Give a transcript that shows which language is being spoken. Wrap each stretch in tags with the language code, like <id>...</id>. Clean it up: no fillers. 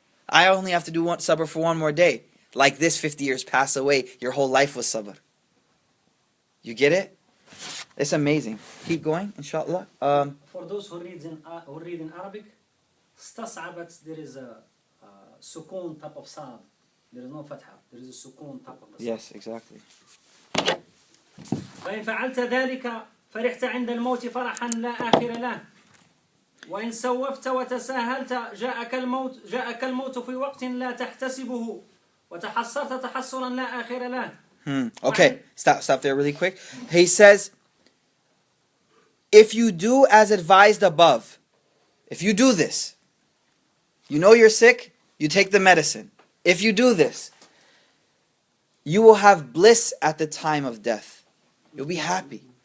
<en>I only have to do sabr for 1 more day. Like this, 50 years pass away. Your whole life was sabr. You get it? It's amazing. Keep going, inshallah. For those who read in Arabic,</en> <ar>استصعبت,</ar> <en>there is a sukun type of sound. There is no fatha. There is a sukun type of sound. Yes, exactly.</en> <ar>فإن فعلت ذلك فرحت عند الموت فرحا لا آخر له وإن سوفت وتساهلت جاءك الموت في وقت لا تحتسبه وتحسرت تحسرا لا آخر له.</ar> <en>Okay, stop there really quick. He says, if you do as advised above, if you do this, you know you're sick, you take the medicine. If you do this, you will have bliss at the time of death. You'll be happy.</en>